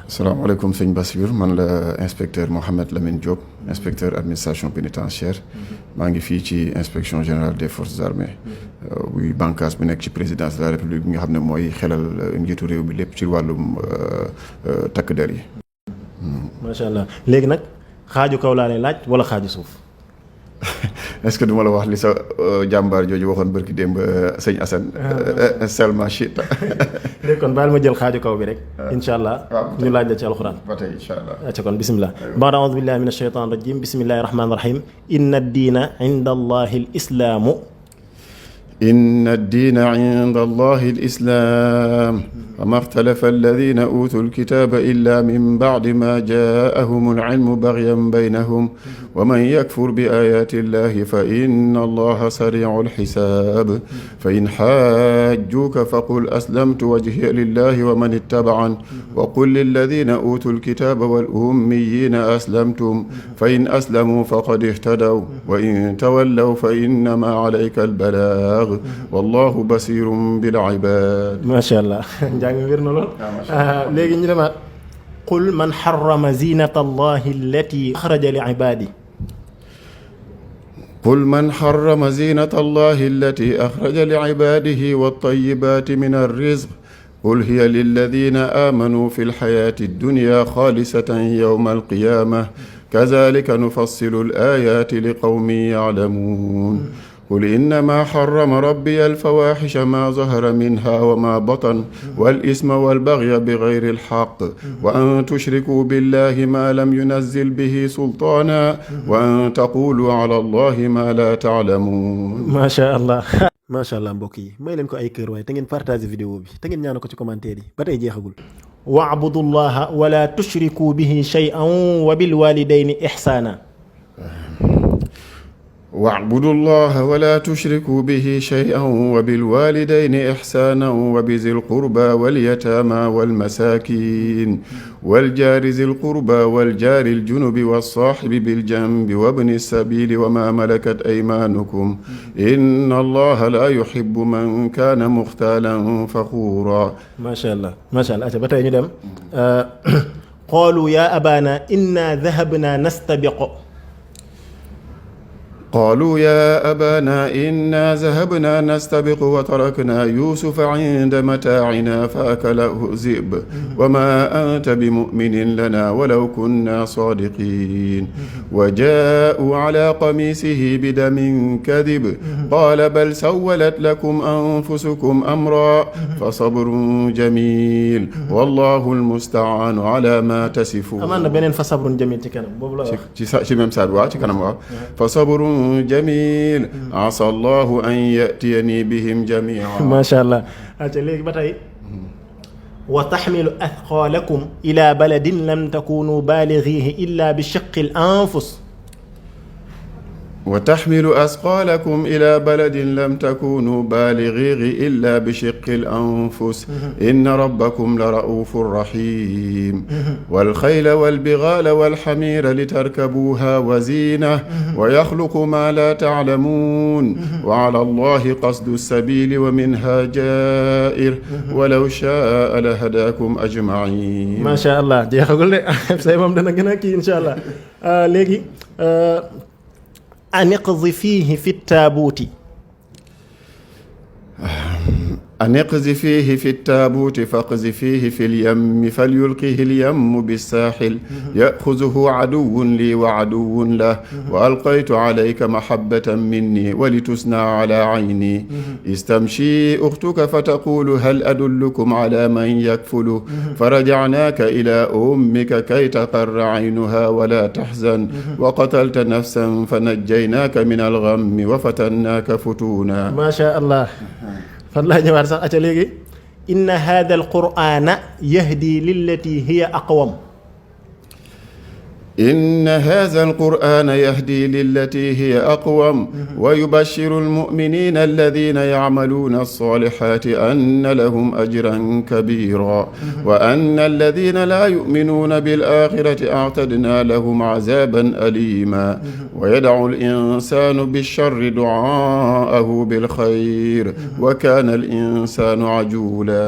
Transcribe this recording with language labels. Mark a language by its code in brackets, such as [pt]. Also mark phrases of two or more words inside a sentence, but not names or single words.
[wo] asalaamaaleykum sëñ Bassirou man la inspecteur Mohamed Lamine Diop [fr] inspecteur administration pénitentiaire [wo] maa ngi fii ci [fr] inspection générale des forces armées [wo] buy bànqaas bu nekk ci [fr] présidence de la république [wo] bi nga xam ne mooy xelal njiitu réew mi lépp ci wàllum takk der yi. [ar] ما شاء الله [wo] léegi nag xaaju kaw laa lay laaj wala xaaju suuf. [fr] est-ce que [wo] duma la wax li sa jàmbaar jooju waxoon barki démb sëñ Assane. [fr] seulement shit. [wo] léegi kon baal ma jël xaaju kaw bi rek. [ar] إن شاء الله [wo] ñu laaj la ci alxuraan. ba tey [ar] إن شاء الله. [wo] acca kon bisimilah. [ar] بعد أعوذ بالله من الشيطان الرجيم بسم الله الرحمن الرحيم إن الدين عند الله الإسلام. إن الدين عند الله الإسلام. وما اختلف الذين أوتوا الكتاب إلا من بعد ما جاءهم العلم بغيا بينهم ومن يكفر بآيات الله فإن الله سريع الحساب فإن حاجوك فقل أسلمت وجهي لله ومن اتبعن وقل للذين أوتوا الكتاب والأميين أسلمتم فإن أسلموا فقد اهتدوا وإن تولوا فإنما عليك البلاغ والله بصير بالعباد. ما شاء الله. [wo] léegi ñu demaat [ar] قل من حرم زينة الله التي أخرج لعباده قل من حرم زينة الله التي أخرج لعباده والطيبات من الرزق قل هي للذين آمنوا في الحياة الدنيا خالصة يوم القيامة كذلك نفصل الآيات لقوم يعلمون قل إنما حرم ربي الفواحش ما ظهر منها وما بطن والإثم والبغي بغير الحق وأن تشركوا بالله ما لم ينزل به سلطانا وأن تقولوا على الله ما لا تعلمون. ما شاء الله. ما شاء الله [wo] mbokk yi may leen ko ay kër waaye te ngeen [fr] partage vidéo [wo] bi te ngeen ñaanal ko ci commentaire yi ba tey jeexagul. [ar] واعبدوا الله ولا تشركوا به شيئا وبالوالدين إحسانا. واعبدوا الله ولا تشركوا به شيئا وبالوالدين إحسانا وبذي القربى واليتامى والمساكين والجار ذي القربى والجار الجنب والصاحب بالجنب وابن السبيل وما ملكت أيمانكم إن الله لا يحب من كان مختالا فخورا. ما شاء الله ما شاء الله. [wo] ba tey ñu dem [ar] قالوا يا أبانا إنا ذهبنا نستبق. قالوا يا أبانا إنا ذهبنا نستبق وتركنا يوسف عند متاعنا فأكله الذئب وما أنت بمؤمن لنا ولو كنا صادقين وجاءوا على قميصه بدم كذب قال بل سولت لكم أنفسكم أمرا فصبر جميل والله المستعان على ما تصفون. أمان بنين فصبر جميل تكلم [wo] ci même saar waaw ci kanam waaw [ar] فصبر جميل عسى الله أن يأتيني بهم جميعا. ما شاء الله. [wo] léegi ba tey [ar] وتحمل أثقالكم إلى بلد لم تكونوا بالغيه إلا بشق الأنفس. وتحمل أثقالكم إلى بلد لم تكونوا بالغيه إلا بشق الأنفس إن ربكم لرؤوف رحيم والخيل والبغال والحمير لتركبوها وزينة ويخلق ما لا تعلمون وعلى الله قصد السبيل ومنها جائر ولو شاء لهداكم أجمعين. ما شاء الله. [wo] jeexagul de say moom dana gën a kii [ar] إن شاء الله. léegi أن اقذفيه في التابوت. أن اقذفيه في التابوت فاقذفيه في اليم فليلقه اليم بالساحل يأخذه عدو لي وعدو له وألقيت عليك محبة مني ولتصنع على عيني استمشي أختك فتقول هل أدلكم على من يكفل فرجعناك إلى أمك كي تقر عينها ولا تحزن وقتلت نفسا فنجيناك من الغم وفتناك فتونا. ما شاء الله. [wo] fan laa ñëwaat sax aca léegi [ar] إن هذا القرآن يهدي للتي هي أقوم. إن هذا القرآن يهدي للتي هي أقوم ويبشر المؤمنين الذين يعملون الصالحات أن لهم أجرا كبيرا وأن الذين لا يؤمنون بالآخرة أعتدنا لهم عذابا أليما ويدعو الإنسان بالشر دعاءه بالخير وكان الإنسان عجولا.